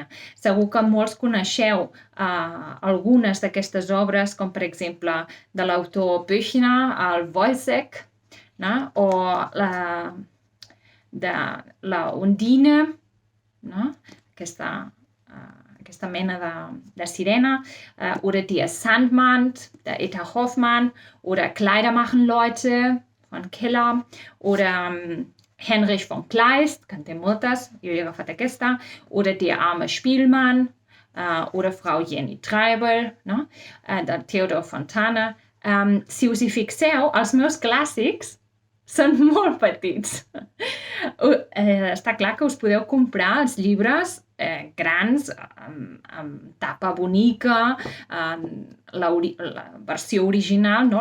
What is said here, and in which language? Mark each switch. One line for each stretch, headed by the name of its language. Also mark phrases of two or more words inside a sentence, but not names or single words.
Catalan: Segur que molts coneixeu algunes d'aquestes obres, com per exemple de l'autor Büchner, el Woyzeck, no? O la Undine, no? Aquesta mena de sirena,
German: oder Die Sandmann, de Eta Hoffmann, oder Kleider machen Leute, von Keller, oder Heinrich von Kleist,
Catalan: que en té moltes, jo he agafat aquesta,
German: oder Der arme Spielmann, oder Frau Jenny Treibel, no?
Catalan: De Theodor Fontane. Si us hi fixeu, els meus clàssics són molt petits. Està clar que us podeu comprar els llibres grans, amb tapa bonica, la versió original, no?